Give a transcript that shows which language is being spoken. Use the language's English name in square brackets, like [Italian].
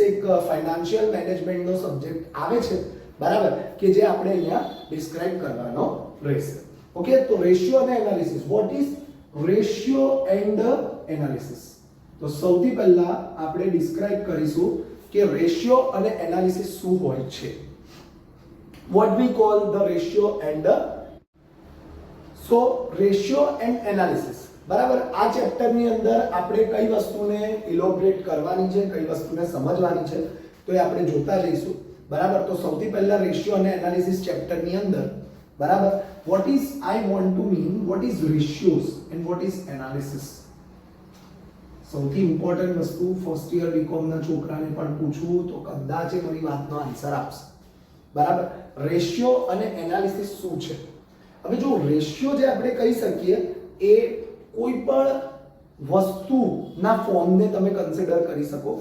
[Gujarati] એક financial મેનેજમેન્ટનો subject આવે છે, બરાબર, કે જે આપણે અહીંયા ડિસ્ક્રાઇબ કરવાનો રહેશે. ઓકે, તો રેશિયો અને analysis. [English] What is ratio and analysis? [Gujarati] તો સૌથી પહેલા આપણે ડિસ્ક્રાઇબ કરીશું કે રેશિયો અને એનાલિસિસ શું હોય છે. [English] what we call the ratio and so ratio and analysis, બરાબર. [Gujarati] આ ચેપ્ટર ની અંદર આપણે કઈ વસ્તુને ઇલોબરેટ કરવાની છે, કઈ વસ્તુને સમજવાની છે, તો એ આપણે જોતા જઈશું, બરાબર. તો સૌથી પહેલા રેશિયો અને એનાલિસિસ ચેપ્ટર ની અંદર, બરાબર, [English] what is I want to mean what is ratios and what is analysis. [Gujarati] સૌથી ઇમ્પોર્ટન્ટ વસ્તુ ફર્સ્ટ યર બીકોમ ના છોકરાને પણ પૂછવું તો કદાચ એ મારી વાતનો આન્સર આપશે, બરાબર. રેશિયો અને એનાલિસિસ શું છે? હવે જો રેશિયો જે આપણે કહી શકીએ એ કોઈ પણ વસ્તુના ફોર્મને તમે કન્સિડર કરી શકો.